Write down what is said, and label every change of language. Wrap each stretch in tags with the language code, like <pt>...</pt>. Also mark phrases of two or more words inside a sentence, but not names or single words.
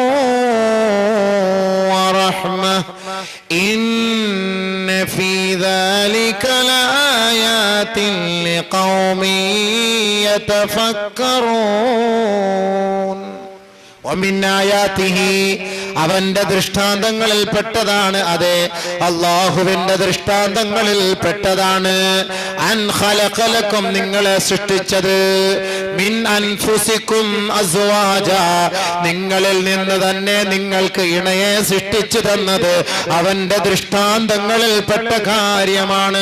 <ar>ورحمة إن في ذلك لآيات لقوم يتفكرون ومن آياته</ar> <ml>അവന്റെ ദൃഷ്ടാന്തങ്ങളിൽ പെട്ടതാണ്. അതെ, അല്ലാഹുവിന്റെ ദൃഷ്ടാന്തങ്ങളിൽ പെട്ടതാണ്.</ml> <ar>أن خلق لكم,</ar> <ml>നിങ്ങളെ സൃഷ്ടിച്ചത്.</ml> <ar>من أنفسكم أزواجا,</ar> <ml>നിങ്ങളിൽ നിന്ന് തന്നെ നിങ്ങൾക്ക് ഇണയെ സൃഷ്ടിച്ചു തന്നത് അവന്റെ ദൃഷ്ടാന്തങ്ങളിൽ പെട്ട കാര്യമാണ്.</ml>